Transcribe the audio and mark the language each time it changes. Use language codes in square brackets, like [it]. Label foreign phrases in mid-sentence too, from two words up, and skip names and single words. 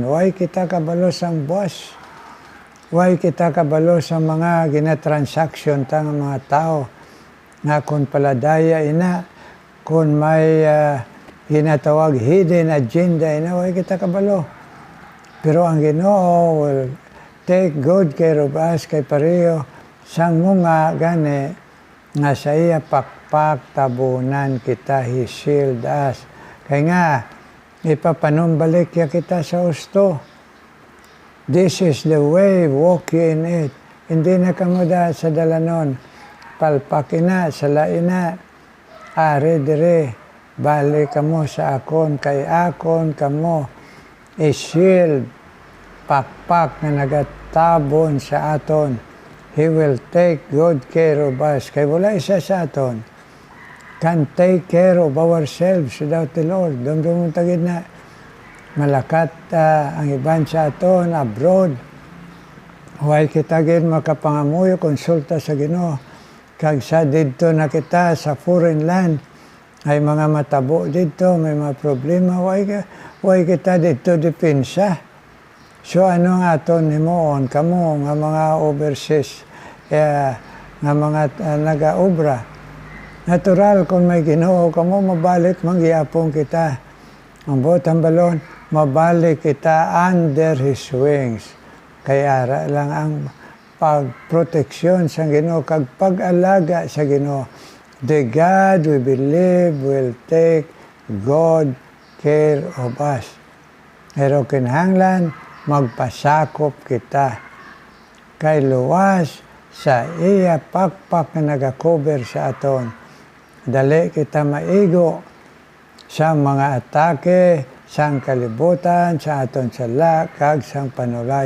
[hil] Way kita kabalo sang buwas. Way kita kabalo sa mga ginatransaksyon tang mga tao. Nga kung paladaya ina, kung may ginatawag [en] hidden agenda [hil] ina, way kita kabalo. Pero ang Ginoo [en] will take good care of us [hil] kay pareho sang mga gani nga sa iya pakpak tabunan kita, [en] He shield us. [hil] Kaya nga, ipapanumbalik ya kita sa husto. [en] This is the way, walk ye in it. [hil] Hindi na kamuda sa dalanon. Palpakina, salaina, ari dire, balik kamo sa akon, kay akon kamo, i-shield, pakpak na nagatabon sa aton. [en] He will take good care of us. [hil] Kay wala isa sa aton [en] can take care of ourselves without the Lord. [hil] Dumdumong tagid na malakat ang iban sa aton abroad. Huwag kita gid makapangamuyo, konsulta sa Ginoo. Kag sa didto na kita sa [en] foreign land, [hil] ay mga matabo dito, may mga problema, huwag kita dito depensa. So ano nga aton himuon, kamo nga mga overseas, nga mga nagaobra. Natural kung may Ginoo kamo, mabalik mangyapon kita. Ang botang balon, mabalik kita [en] under His wings. [hil] Kaya lang ang pagproteksyon sa Ginoo, kag pag-alaga sa Ginoo. [en] The God we believe will take good care of us. [hil] Pero kinahanglan, magpasakop kita. Kay luwas sa iya pakpak na nagakover sa aton. Dali kita maigo sa mga atake, sang kalibutan, sa aton sala, kag sang panulay.